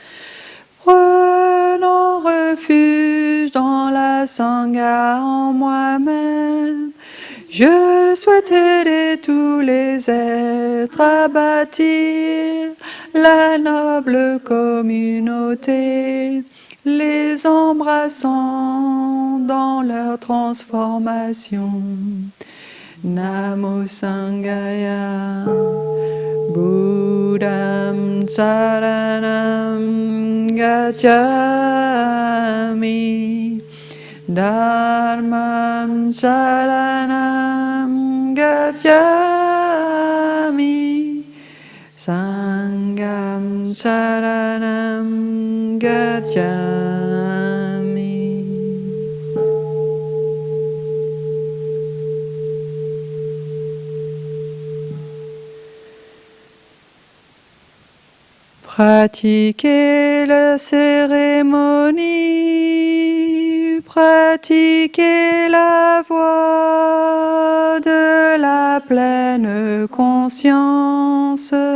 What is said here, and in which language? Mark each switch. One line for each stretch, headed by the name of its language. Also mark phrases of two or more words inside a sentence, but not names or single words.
French: Prenant refuge dans la Sangha en moi-même, je souhaite aider tous les êtres à bâtir la noble communauté, les embrassant dans leur transformation.
Pali: Namo Sanghaya. Buddham Saranam Gacchami, Dharmam Saranam Gacchami, Sangham Saranam Gacchami.
French: Pratiquez la cérémonie, pratiquez la voie de la pleine conscience.